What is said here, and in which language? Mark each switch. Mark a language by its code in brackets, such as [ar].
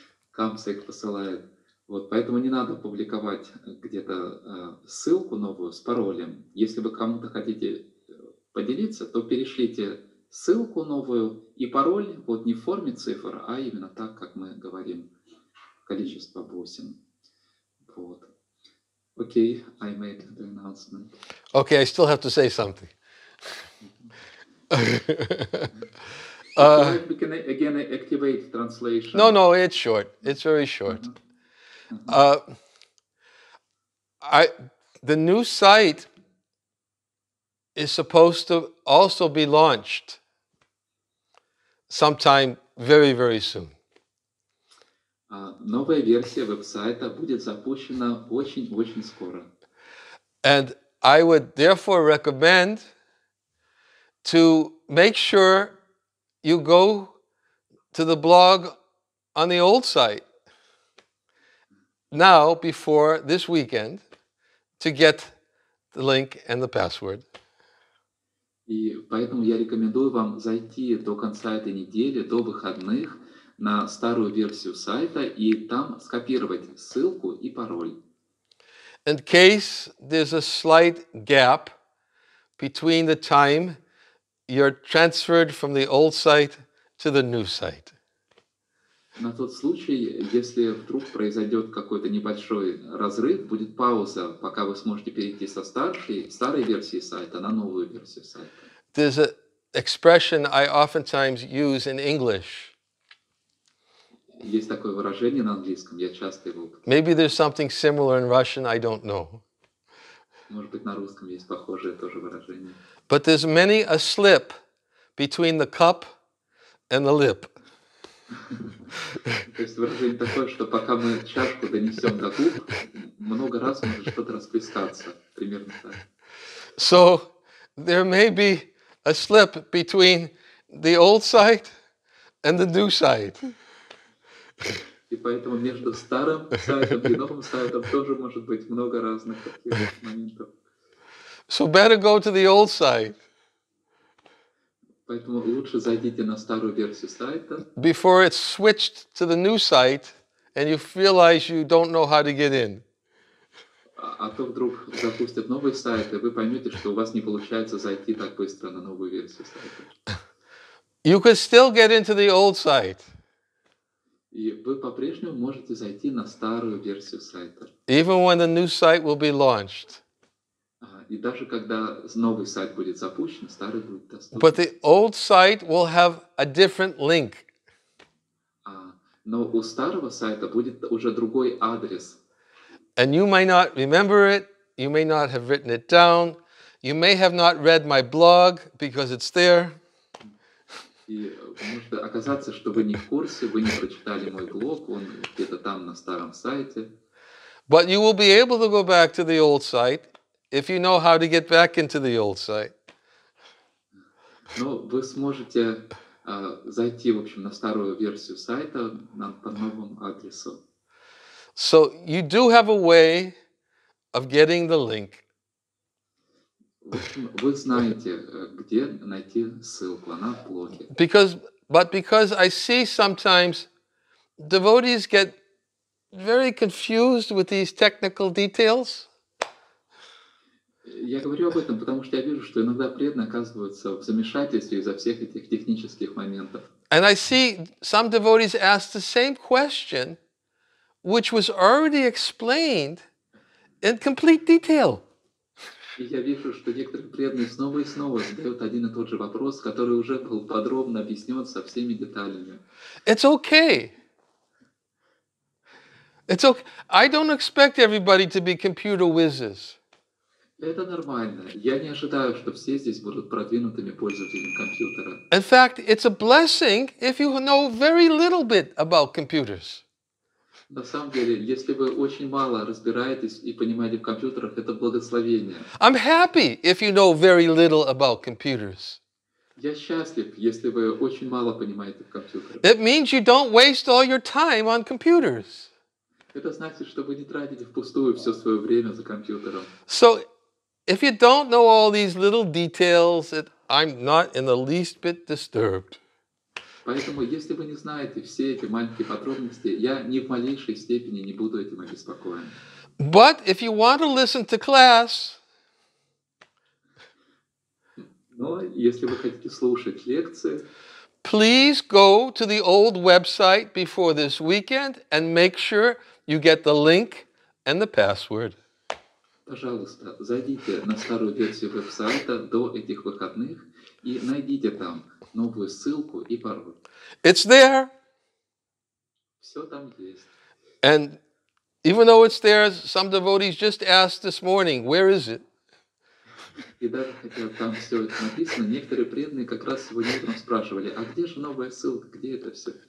[ru] Камса их посылает. Вот, поэтому не надо публиковать где-то ссылку новую с паролем. Если вы кому-то хотите поделиться, то перешлите ссылку новую и пароль вот не в форме цифр, а именно так, как мы говорим, количество бусин. Вот. [en] Okay, I made the announcement. Okay, I still have to say something. If you like, we can again activate translation. No, it's short. It's very short. The new site is supposed to also be launched sometime very, very soon. [ru] Новая версия веб-сайта будет запущена очень-очень скоро. [en] And I would therefore recommend to make sure you go to the blog on the old site now before this weekend to get the link and the password. [ru] И поэтому я рекомендую вам зайти до конца этой недели, до выходных, на старую версию сайта и там скопировать ссылку и пароль. [en] In case there's a slight gap between the time you're transferred from the old site to the new site. [ru] На тот случай, если вдруг произойдет какой-то небольшой разрыв, будет пауза, пока вы сможете перейти со старой версии сайта на новую версию сайта. [en] There's an expression I oftentimes use in English. [ru] Есть такое выражение на английском, я часто его употребляю. [en] Maybe there's something similar in Russian, I don't know. [ru] Может быть, на русском есть похожее тоже выражение. [en] But there's many a slip between the cup and the lip. [ru] То есть выражение такое, что пока мы чашку донесем до губ, много раз может что-то расплескаться. Примерно так. [en] So there may be a slip between the old site and the new site. [ru] И поэтому между старым сайтом и новым сайтом тоже может быть много разных таких моментов. [en] So better go to the old site. [ru] Поэтому лучше зайдите на старую версию сайта. [en] Before it's switched to the new site and you realize you don't know how to get in. [ru] А то вдруг запустят новый сайт, и вы поймете, что у вас не получается зайти так быстро на новую версию сайта. [en] You could still get into the old site. [ru] И вы по-прежнему можете зайти на старую версию сайта. [en] Even when the new site will be launched. [ru] И даже когда новый сайт будет запущен, старый будет доступен. [en] But the old site will have a different link. [ru] Но у старого сайта будет уже другой адрес. [en] And you may not remember it, you may not have written it down, you may have not read my blog because it's there. [ru] И может оказаться, что вы не в курсе, вы не прочитали мой блог, он где-то там на старом сайте. [en] But you will be able to go back to the old site if you know how to get back into the old site. [ru] Но вы сможете зайти, в общем, на старую версию сайта по новому адресу. [en] So you do have a way of getting the link. [ru] В общем, вы знаете, где найти ссылку, она в блоге. [en] Because I see sometimes devotees get very confused with these technical details. [ru] Я говорю об этом, потому что я вижу, что иногда преданные оказываются в замешательстве из-за всех этих технических моментов. [en] And I see some devotees ask the same question, which was already explained in complete detail. [ru] И я вижу, что некоторые преданные снова и снова задают один и тот же вопрос, который уже был подробно объяснен со всеми деталями. [en] It's okay. It's okay. I don't expect everybody to be computer whizzes. [ru] Это нормально. Я не ожидаю, что все здесь будут продвинутыми пользователями компьютера. [en] In fact, it's a blessing if you know very little bit about computers. [ru] На самом деле, если вы очень мало разбираетесь и понимаете в компьютерах, это благословение. [en] I'm happy if you know very little about computers. [ru] Я счастлив, если вы очень мало понимаете в компьютерах. [en] It means you don't waste all your time on computers. [ru] Это значит, что вы не тратите впустую все свое время за компьютером. [en] So, if you don't know all these little details, I'm not in the least bit disturbed. [ru] Поэтому, если вы не знаете все эти маленькие подробности, я ни в малейшей степени не буду этим обеспокоен. [en] But if you want to listen to class, [ru] Но если вы хотите слушать лекции, [en] please go to the old website before this weekend and make sure you get the link and the password. [ru] пожалуйста, зайдите на старую версию веб-сайта до этих выходных и найдите там новую ссылку и пароль. [en] It's there. [ru] Все там есть. [en] And even though it's there, some devotees just asked this morning, where is it? [ru] И даже хотя там все это написано, некоторые преданные как раз сегодня утром спрашивали, а где же новая ссылка, где это все?